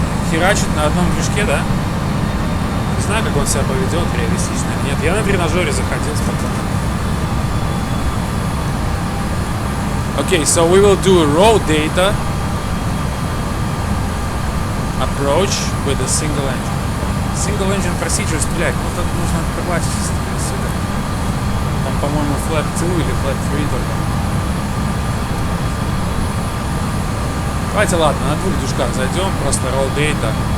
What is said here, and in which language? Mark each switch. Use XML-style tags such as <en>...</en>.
<ru>Херачит на одном движке, да? Не знаю, как он себя поведет, реалистично или нет. Я на тренажере заходил спокойно.</ru> <en>Okay, so we will do a raw data approach with a single engine. Single engine procedures,</en> <ru>блядь, ну тут нужно открывать сюда. Там, по-моему, flat 2 или flat 3 только. Давайте, ладно, на 2 движках зайдем, просто roll data.</ru>